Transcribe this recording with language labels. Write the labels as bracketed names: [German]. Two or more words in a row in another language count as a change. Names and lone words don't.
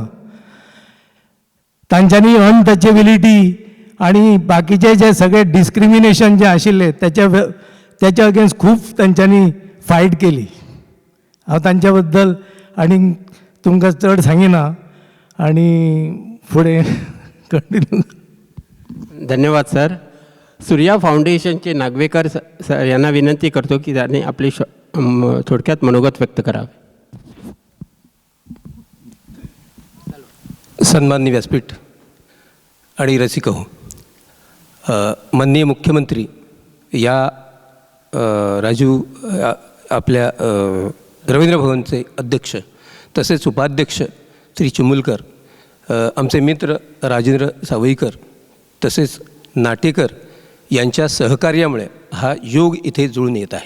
[Konkani] तांच्यांनी अनटचेबिलिटी आणि बाकीचे जे सगळे डिस्क्रिमिनेशन जे आशिल्ले त्याच्या अगेन्स्ट खूब तांच्यांनी फायट केली. हांव तांच्या बद्दल आनी तुमकां चड सांगिना आनी फुडें कंटिन्यू. [Marathi] धन्यवाद सर. सूर्या फाउंडेशनचे नागवेकर सर यांना विनंती करतो की त्यांनी आपली थोडक्यात मनोगत व्यक्त करावे. सन्माननीय व्यासपीठ आणि रसिक हो, माननीय मुख्यमंत्री या राजीव आपल्या रवींद्र भवनचे अध्यक्ष तसेच उपाध्यक्ष श्री चिमुलकर, आमचे मित्र राजेंद्र सावईकर तसेच नाटेकर यांच्या सहकार्यामुळे हा योग इथे जुळून येत आहे.